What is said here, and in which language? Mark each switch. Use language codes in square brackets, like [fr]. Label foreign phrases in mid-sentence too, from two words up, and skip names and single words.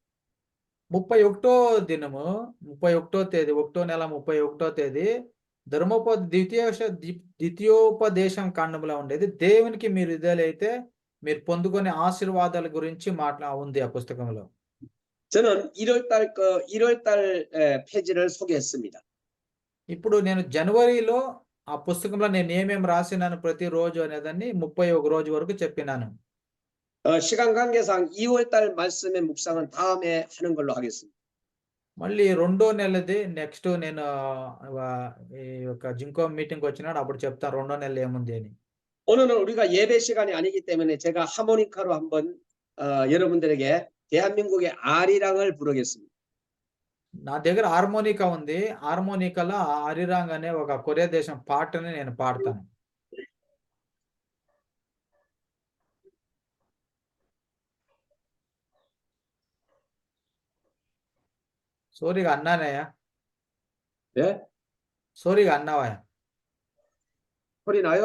[te] 31వ దినము 31వ తేదీ 1వ నెల 31వ తేదీ ద్వితీయోపదేశం కాండంలో ఉండేది. దేవునికి మీరు ఇదేలైతే మీరు పొందుకునే ఆశీర్వాదాల గురించి ఉంది ఆ పుస్తకంలో. [ko] 저는 1월달 페이지를 소개했습니다. [te] ఇప్పుడు నేను జనవరిలో ఆ పుస్తకంలో నేను ఏమేమి రాసినాను ప్రతిరోజు అనేదాన్ని 31 రోజు వరకు చెప్పినాను. [ko] 시간 관계상 2월달 말씀의 묵상은 다음에 하는 걸로 하겠습니다. [te] మళ్ళీ 2వ నెలది నెక్స్ట్ నేను ఈ యొక్క జింకో మీటింగ్ వచ్చినాడు అప్పుడు చెప్తాను 2వ నెల ఏముంది అని. [ko] 오늘은 우리가 예배 시간이 아니기 때문에 제가 하모니카로 한번 여러분들에게 대한민국의 아리랑을 부르겠습니다. [te] నా దగ్గర హార్మోనికా ఉంది. హార్మోనికాలో ఆరిరాంగ్ అనే ఒక కొరియా దేశం పాటని నేను పాడతాను. [ko] 소리가 안 나네요. 네? 소리가 안 나와요. 소리 나요?